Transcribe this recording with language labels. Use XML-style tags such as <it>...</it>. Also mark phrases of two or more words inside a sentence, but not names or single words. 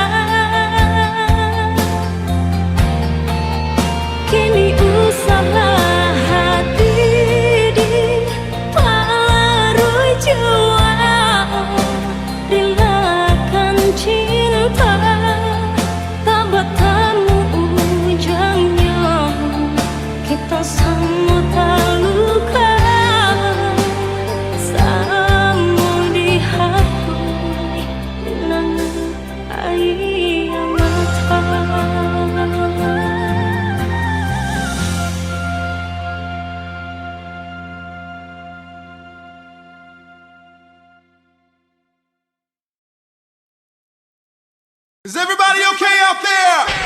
<ms>Kini usahlah hati di paruh jiwa, relakan cinta tak bertemu ujungnya. Kita sama tak luka, sama dihapus linangan air mata.</ms> <en>Is everybody okay out there?</en>